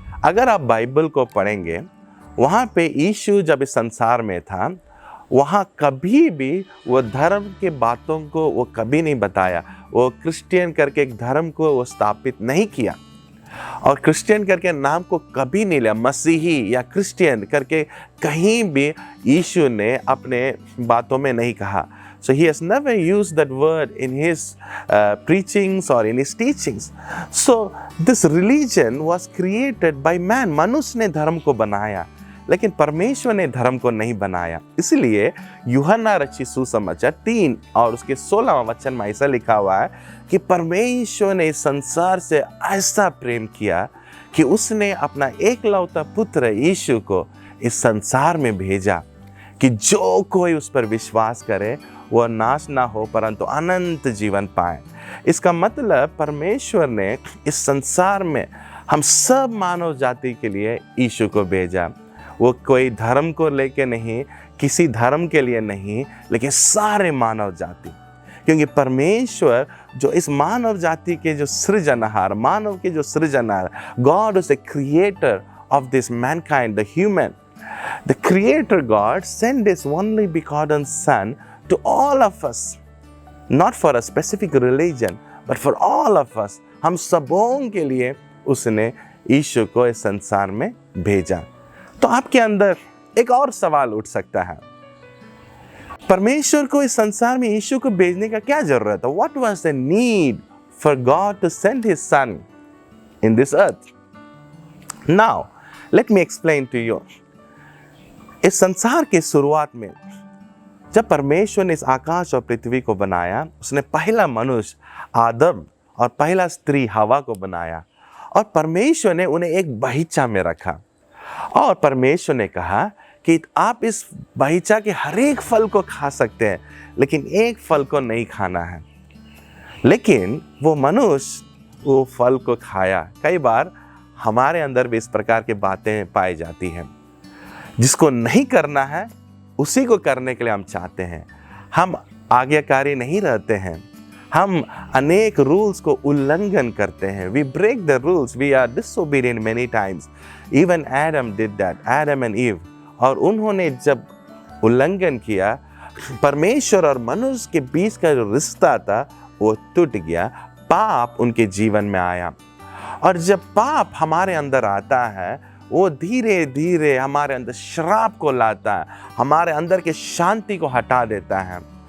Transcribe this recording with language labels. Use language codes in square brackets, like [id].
[hi] अगर आप बाइबल को पढ़ेंगे, वहाँ पे यीशु जब इस संसार में था, वहाँ कभी भी वो धर्म के बातों को वो कभी नहीं बताया। वो क्रिश्चियन करके एक धर्म को वो स्थापित नहीं किया और क्रिश्चियन करके नाम को कभी नहीं लिया। मसीही या क्रिश्चियन करके कहीं भी यीशु ने अपने बातों में नहीं कहा। [en] So he has never used that word in his preachings or in his teachings. So this religion was created by man. [hi] मनुष्य ने धर्म को बनाया, लेकिन परमेश्वर ने धर्म को नहीं बनाया। इसलिए यूहन्ना रचित सुसमाचार 3 और उसके 16वां वचन में ऐसा लिखा हुआ है कि परमेश्वर ने इस संसार से ऐसा प्रेम किया कि उसने अपना एकलौता पुत्र यीशु को इस संसार में भेजा कि जो कोई उस पर विश्वास करे वह नाश ना हो परंतु अनंत जीवन पाए। इसका मतलब परमेश्वर ने इस संसार में हम सब मानव जाति के लिए यीशु को भेजा। वो कोई धर्म को लेके नहीं, किसी धर्म के लिए नहीं, लेकिन सारे मानव जाति। क्योंकि परमेश्वर जो इस मानव जाति के जो सृजनहार, मानव के जो सृजनहार, [en] God is the creator of this mankind, the human. The creator God sent his only begotten son to all of us, not for a specific religion, but for all of us. [hi] हम सबों के लिए उसने यीशु को इस संसार में भेजा। तो आपके अंदर एक और सवाल उठ सकता है, परमेश्वर को इस संसार में यीशु को भेजने का क्या जरूरत है? [en] What was the need for God to send his son in this earth? Now, let me explain to you. [hi] इस संसार के शुरुआत में जब परमेश्वर ने इस आकाश और पृथ्वी को बनाया, उसने पहला मनुष्य आदम और पहला स्त्री हवा को बनाया और परमेश्वर ने उन्हें एक बगीचा में रखा और परमेश्वर ने कहा कि आप इस बगीचा के हर एक फल को खा सकते हैं, लेकिन एक फल को नहीं खाना है। लेकिन वो मनुष्य वो फल को खाया। कई बार हमारे अंदर भी इस प्रकार की बातें पाई जाती हैं, जिसको नहीं करना है उसी को करने के लिए हम चाहते हैं। हम आज्ञाकारी नहीं रहते हैं, हम अनेक रूल्स को उल्लंघन करते हैं। [en] We break the rules, we are disobedient many times. Even Adam did that, Adam and Eve. [hi] और उन्होंने जब उल्लंघन किया, परमेश्वर और मनुष्य के बीच का जो रिश्ता था वो टूट गया, पाप उनके जीवन में आया। और जब पाप हमारे अंदर आता है, वो धीरे धीरे हमारे अंदर श्राप को लाता है, हमारे अंदर के शांति को हटा देता है।